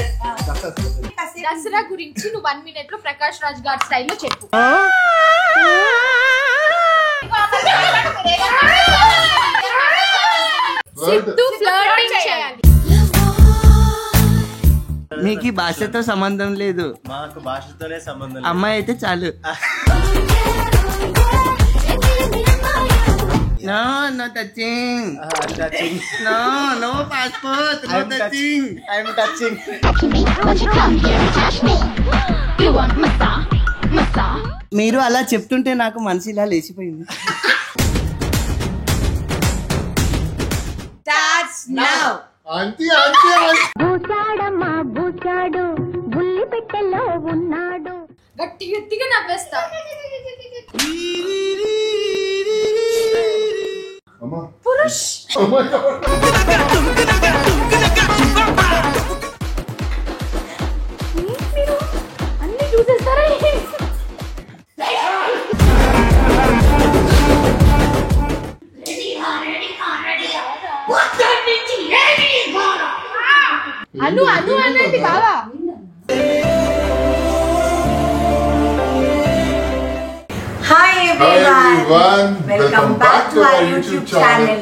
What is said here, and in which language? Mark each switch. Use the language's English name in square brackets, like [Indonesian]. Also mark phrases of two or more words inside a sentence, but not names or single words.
[Telugu] దసరా గురించి నువ్వు 1 minute లో ప్రకాష్ రాజ్ గారి స్టైల్లో చెప్పు. మీకు భాషతో సంబంధం లేదు, మాకు భాషతోనే సంబంధం. అమ్మాయి అయితే చాలు. [English] No, no touching. No, no passport. No touching. I'm touching. [Telugu] మీరు అలా చెప్తుంటే నాకు మనసు ఇలా లేచిపోయింది. [English] Starts now. [Telugu] ఆంటీ బూచాడమ్మా బూచాడు బుల్లి పెట్టెలో ఉన్నాడు. గట్టి గట్టిగా నవ్వేస్తా. పురుష్ మీరు అన్ని చూసేస్తారా? అను అను అనేది బావా. [English] Hi everyone. Welcome back to our YouTube channel